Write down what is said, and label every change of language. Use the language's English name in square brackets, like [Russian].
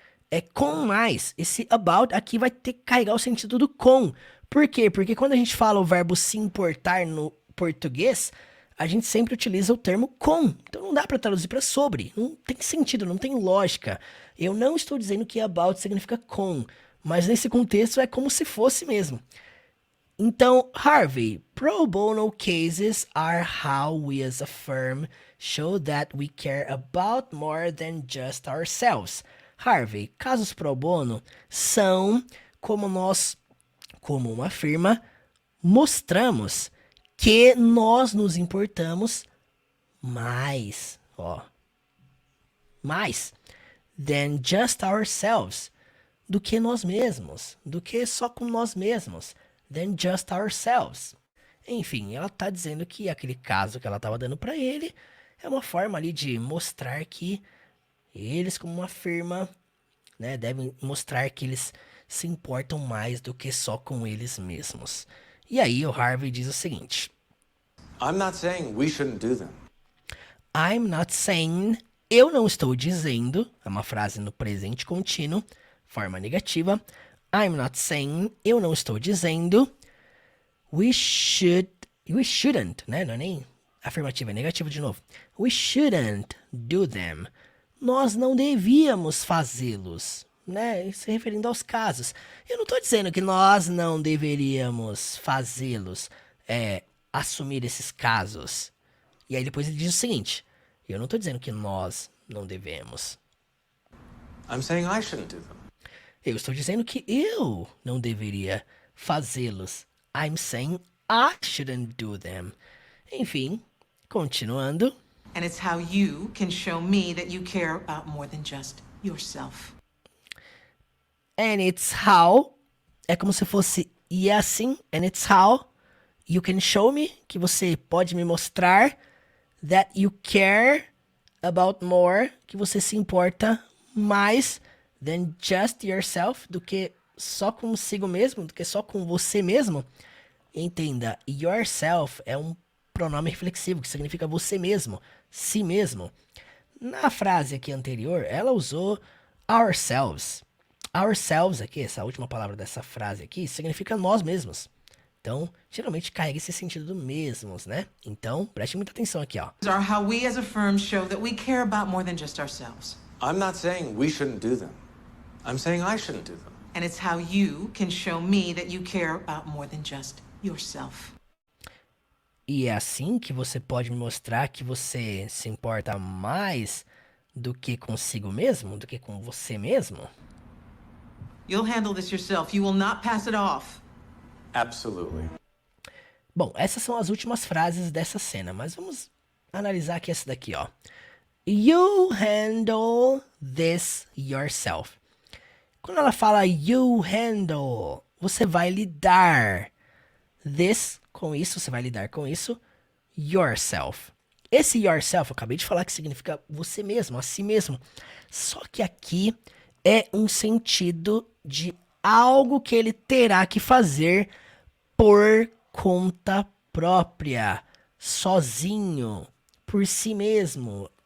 [Portuguese] É com mais. Esse about aqui vai ter que carregar o sentido do com. Por quê? Porque quando a gente fala o verbo se importar no português, a gente sempre utiliza o termo com. Então não dá para traduzir para sobre. Não tem sentido, não tem lógica. Eu não estou dizendo que about significa com, mas nesse contexto é como se fosse mesmo. Então, [English] Harvey, pro bono cases are how we as a firm show that we care about more than just ourselves. [Portuguese] Harvey, casos pro bono são como nós, como uma firma, mostramos que nós nos importamos mais, mais [English] than just ourselves, [Portuguese] do que nós mesmos, do que só com nós mesmos, than just ourselves. Enfim, ela tá dizendo que aquele caso que ela tava dando para ele é uma forma ali de mostrar que eles, como uma firma, né, devem mostrar que eles se importam mais do que só com eles mesmos. E aí o Harvey diz o seguinte: [English] I'm not saying we shouldn't do them. I'm not saying, [Portuguese] eu não estou dizendo, é uma frase no presente contínuo, forma negativa. [English] I'm not saying, [Portuguese] eu não estou dizendo. [English] We shouldn't, [Portuguese] né? Não é nem afirmativa, é negativo de novo. [English] We shouldn't do them. [Portuguese] Nós não devíamos fazê-los, né? Se referindo aos casos. Eu não estou dizendo que nós não deveríamos fazê-los, assumir esses casos. E aí depois ele diz o seguinte: eu não estou dizendo que nós não devemos. [English] I'm saying I shouldn't do them. [Portuguese] Eu estou dizendo que eu não deveria fazê-los. [English] I'm saying I shouldn't do them. [Portuguese] Enfim, continuando. [English] And it's how you can show me that you care about more than just yourself. And it's how, [Portuguese] é como se fosse e assim, [English] and it's how you can show me, [Portuguese] que você pode me mostrar, [English] that you care about more, [Portuguese] que você se importa mais [English] than just yourself, [Portuguese] do que só consigo mesmo, do que só com você mesmo. Entenda, yourself é um pronome reflexivo, que significa você mesmo, si mesmo. Na frase aqui anterior, ela usou ourselves. Ourselves aqui, essa última palavra dessa frase aqui, significa nós mesmos. Então, geralmente carrega esse sentido do mesmos, né? Então, preste muita atenção aqui, ó. [English] Are how we as a firm show that we care about more than just ourselves. I'm not saying we shouldn't do them. I'm saying I shouldn't do them. And it's how you can show me that you care about more than just yourself. [Portuguese] E é assim que você pode me mostrar que você se importa mais do que consigo mesmo, do que com você mesmo? [English] You'll handle this yourself. You will not pass it off. Absolutely. [Portuguese] Bom, essas são as últimas frases dessa cena, mas vamos analisar aqui essa daqui, ó. [English] You handle this yourself. [Portuguese] Quando ela fala [English] you handle, [Portuguese] você vai lidar this com isso, você vai lidar com isso, yourself. Esse yourself, eu acabei de falar que significa você mesmo, a si mesmo. Só que aqui é um sentido de algo que ele terá que fazer por conta própria, sozinho, por si mesmo.